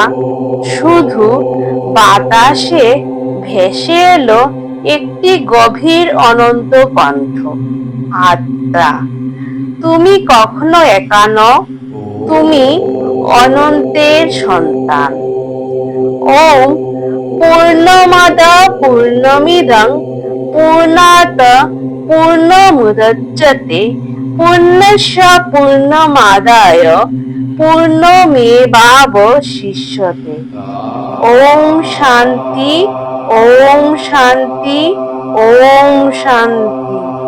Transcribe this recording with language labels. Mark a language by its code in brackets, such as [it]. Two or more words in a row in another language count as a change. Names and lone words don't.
[bn] শুধু বাতাসে ভেসে এলো একটি গভীর অনন্ত কণ্ঠ, আত্মা, তুমি কখনো একা নও, তুমি অনন্তের সন্তান। [sa] ওম পূর্ণমদ পূর্ণমিদং পূর্ণাৎ পূর্ণমুদচ্যতে পূর্ণস্য পূর্ণমাদায় পূর্ণমেবাবশিষ্যতে। ওম শান্তি, ওম শান্তি, ওম শান্তি।